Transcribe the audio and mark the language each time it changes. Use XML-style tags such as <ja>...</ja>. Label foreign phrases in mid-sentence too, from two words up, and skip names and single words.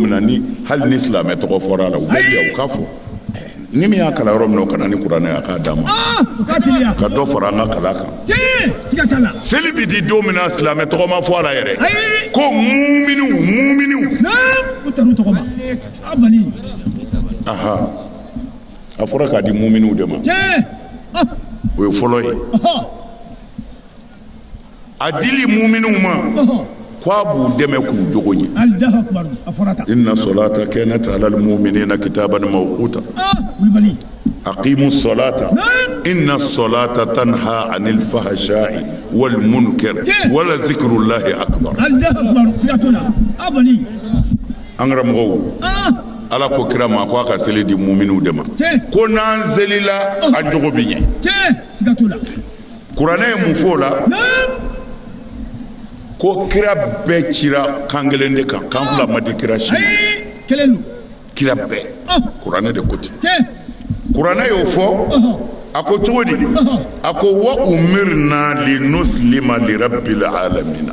<bm>min na ni hali ni silamɛ tɔgɔ fɔra a la u bɛ bi yan u k'a fɔ ni min y'a kalan yɔrɔ min na o ka na ni kuranɛ a k'a d'a ma ka dɔ fara an ka kalan kan seli bɛ di don min na silamɛ tɔgɔ ma fɔ a la yɛrɛ ko muminiw aha a fɔra k'a di muminiw de ma o ye fɔlɔ ye a dili muminiw ma k'a b'u dɛmɛ k'u jogo ɲɛ</bm> <ar>إن الصلاة كانت على المؤمنين كتابا موقوتا أقيموا الصلاة إن الصلاة تنهى عن الفحشاء والمنكر ولذكر الله أكبر an</ar> <bm>karamɔgɔw ala ko kira ma ko a ka seli di muminiw de ma ko n'an selila a jogo bi ɲɛ kuranɛ ye mun fɔ o la ko kira bɛɛ cira kan kelen de kan kan fila ma di kira si kira bɛɛ kuranɛ de ko ten kuranɛ y'o fɔ ako cogo di ako</bm> <ar>وأمرنا لنسلم لرب العالمين</ar>